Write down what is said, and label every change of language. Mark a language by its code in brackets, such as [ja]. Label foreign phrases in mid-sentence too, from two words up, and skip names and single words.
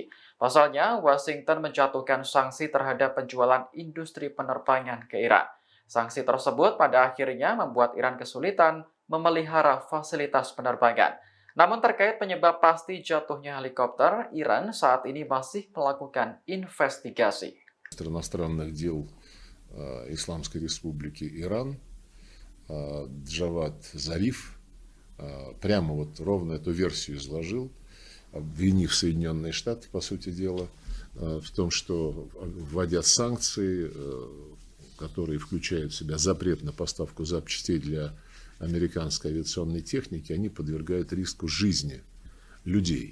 [id] Pasalnya, Washington menjatuhkan sanksi terhadap penjualan industri penerbangan ke Iran. Sanksi tersebut pada akhirnya membuat Iran kesulitan memelihara fasilitas penerbangan. Namun terkait penyebab pasti jatuhnya helikopter, Iran saat ini masih melakukan investigasi. [ru] Министр иностранных дел Исламской Республики Иран Джавад Зариф прямо вот ровно эту версию изложил, обвинив Соединенные Штаты, по сути дела, в том, что вводя санкции, которые включают в себя запрет на поставку запчастей для американской авиационной техники, они подвергают риску жизни людей.